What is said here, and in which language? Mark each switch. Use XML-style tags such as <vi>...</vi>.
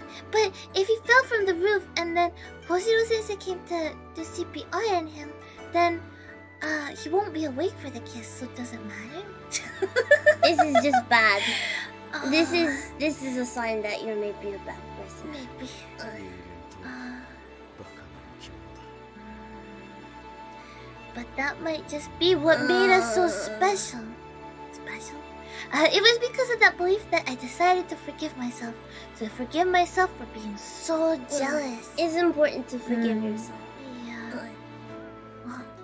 <en>But if he fell from the roof and then Hoshiro-sensei came to do CPR on him, then he won't be awake for the kiss, so it doesn't matter. This is just bad. This is a sign that you're maybe a bad person. Maybe.</en> <ja>人間とバカの生き物だ。</ja> <en>But that might just be what made us so special. Special? It was because of that belief that I decided to forgive myself. To forgive myself for being so jealous. It's important to forgive yourself. Yeah.</en>